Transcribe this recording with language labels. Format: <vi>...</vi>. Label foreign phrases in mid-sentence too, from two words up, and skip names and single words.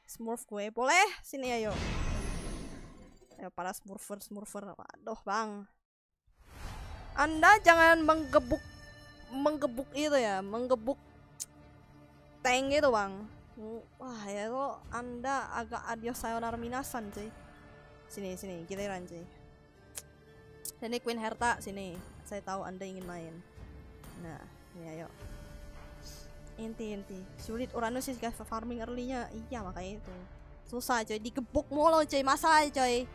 <id>Smurf gue, boleh? Sini ayo. Ayo para smurfer. Waduh bang, anda jangan menggebuk itu ya, menggebuk tank gitu bang. Wah ya lo, anda agak adios</id> <ja>sayonara minasan</ja> <id>cuy. Sini, giliran cuy. Sini Queen Herta, sini. Saya tahu anda ingin main. Nah, ya ayo. Inti. Sulit Uranus sih guys,</id> <en>farming early-</en> <id>nya. Iya makanya itu. Susah coy, digebuk mulu coy, masalah coy.</id>